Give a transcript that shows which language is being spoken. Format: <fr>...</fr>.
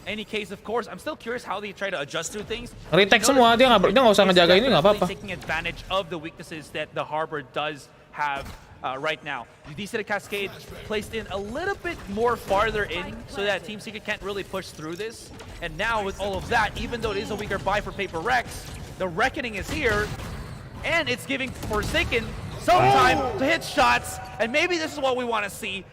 <en>Any case, of course, I'm still curious how they try to adjust to things.</en> <id>Retake semua, dia nggak usah ngejaga ini nggak apa-apa.</id> <en>Taking advantage of the weaknesses that the Harbor does have right now. You see the cascade placed in a little bit more farther in so that Team Secret can't really push through this. And now with all of that, even though it is a weaker buy for PaperRex, the Reckoning is here, and it's giving Forsaken some time to hit shots, and maybe this is what we want to see.</en>